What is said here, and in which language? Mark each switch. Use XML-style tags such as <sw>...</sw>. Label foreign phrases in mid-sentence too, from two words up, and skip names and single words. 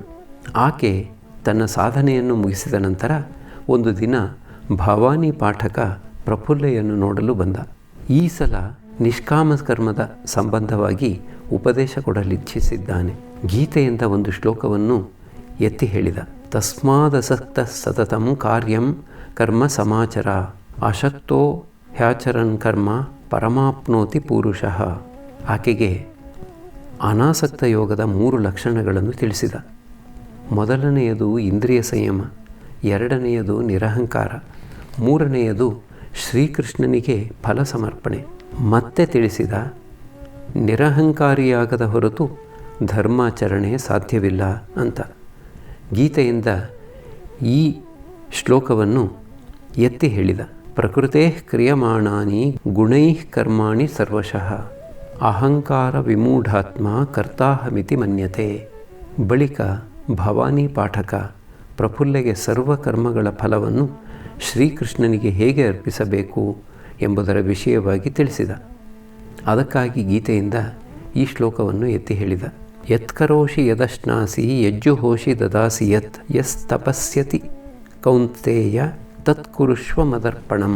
<kn>ಆಕೆ ತನ್ನ ಸಾಧನೆಯನ್ನು ಮುಗಿಸಿದ ನಂತರ ಒಂದು ದಿನ ಭವಾನಿ ಪಾಠಕ ಪ್ರಫುಲ್ಲೆಯನ್ನು ನೋಡಲು ಬಂದ. ಈ ಸಲ ನಿಷ್ಕಾಮ ಕರ್ಮದ ಸಂಬಂಧವಾಗಿ ಉಪದೇಶ ಕೊಡಲಿಚ್ಛಿಸಿದ್ದಾನೆ. ಗೀತೆಯಿಂದ ಒಂದು ಶ್ಲೋಕವನ್ನು ಎತ್ತಿ ಹೇಳಿದ.</kn> <sa>ತಸ್ಮಾದಸಕ್ತ ಸತತಂ ಕಾರ್ಯಂ ಕರ್ಮ ಸಮಾಚರ, ಅಶಕ್ತೋ ಹ್ಯಾಚರನ್ ಕರ್ಮ ಪರಮಾಪ್ನೋತಿ ಪುರುಷಃ.</sa> <kn>ಆಕೆಗೆ ಅನಾಸಕ್ತ ಯೋಗದ 3 ಲಕ್ಷಣಗಳನ್ನು ತಿಳಿಸಿದ. ಮೊದಲನೆಯದು ಇಂದ್ರಿಯ ಸಂಯಮ, ಎರಡನೆಯದು ನಿರಹಂಕಾರ, ಮೂರನೆಯದು ಶ್ರೀಕೃಷ್ಣನಿಗೆ ಫಲ ಸಮರ್ಪಣೆ. ಮತ್ತೆ ತಿಳಿಸಿದ, ನಿರಹಂಕಾರಿಯಾಗದ ಹೊರತು ಧರ್ಮಾಚರಣೆ ಸಾಧ್ಯವಿಲ್ಲ ಅಂತ. ಗೀತೆಯಿಂದ ಈ ಶ್ಲೋಕವನ್ನು ಎತ್ತಿ ಹೇಳಿದ.</kn> <sa>ಪ್ರಕೃತೇ ಕ್ರಿಯಮಾಣಾನಿ ಗುಣೈಃ ಕರ್ಮಾಣಿ ಸರ್ವಶಃ, ಅಹಂಕಾರ ವಿಮೂಢಾತ್ಮ ಕರ್ತಾಹಮಿತಿ ಮನ್ಯತೆ.</sa> <kn>ಬಳಿಕ ಭವಾನಿ ಪಾಠಕ ಪ್ರಫುಲ್ಲೆಗೆ ಸರ್ವ ಕರ್ಮಗಳ ಫಲವನ್ನು ಶ್ರೀಕೃಷ್ಣನಿಗೆ ಹೇಗೆ ಅರ್ಪಿಸಬೇಕು ಎಂಬುದರ ವಿಷಯವಾಗಿ ತಿಳಿಸಿದ. ಅದಕ್ಕಾಗಿ ಗೀತೆಯಿಂದ ಈ ಶ್ಲೋಕವನ್ನು ಎತ್ತಿ ಹೇಳಿದ.</kn> <sa>ಯತ್ಕರೋಷಿ ಯದಶ್ನಾಸಿ ಯಜ್ಜುಹೋಷಿ ದದಾಸಿ ಯತ್ ಯಸ್ ತಪಸ್ಯತಿ ಕೌಂತೆಯ ತತ್ಕುರುಷ್ವ ಮದರ್ಪಣಂ.</sa>